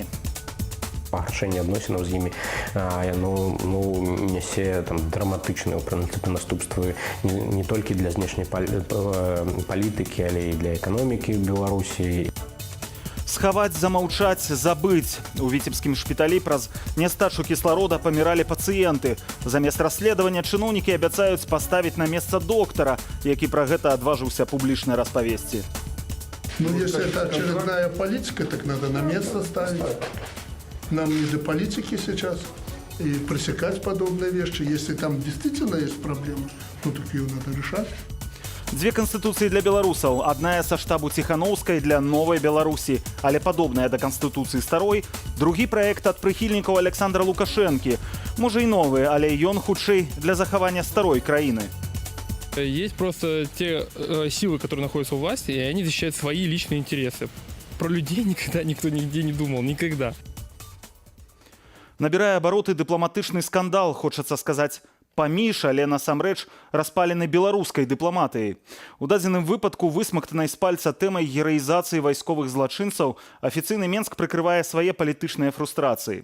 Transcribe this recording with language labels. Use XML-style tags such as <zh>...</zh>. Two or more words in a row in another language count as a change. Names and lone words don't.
<be>Пагаршэнне адносінаў з імі нясе драматычныя ў прынцыпе наступствы не толькі для знешняй палітыкі, але і для эканомікі Беларусі. Схаваць, замаўчаць, забыць. У віцебскім шпіталі праз нястачу кісларода паміралі пацыенты. Замест расследавання чыноўнікі абяцаюць паставіць на месца доктара, які пра гэта адважыўся публічна распавесці.</be> <ru>Ну, если это очередная политика, так надо на место ставить. Нам не до политики сейчас и пресекать подобные вещи. Если там действительно есть проблемы, ну так ее надо решать.</ru> <be>Дзве канстытуцыі для беларусаў. Адная са штабу Ціханаўскай для новай Беларусі, але падобная да канстытуцыі старой. Другі праект ад прыхільнікаў Александра Лукашэнкі. Можа і новы, але ён хутчэй для захавання старой краіны.</be> <ru>Есть просто те силы, которые находятся у власти, и они защищают свои личные интересы. Про людей никогда никто нигде не думал, никогда.</ru> <be>Набірае абароты дыпламатычны скандал, хочацца сказаць, паміж, але насамрэч распалены беларускай дыпламатыяй. У дадзеным выпадку высмактанай з пальца тэмай гераізацыі вайсковых злачынцаў афіцыйны Менск прыкрывае свае палітычныя фрустрацыі.</be>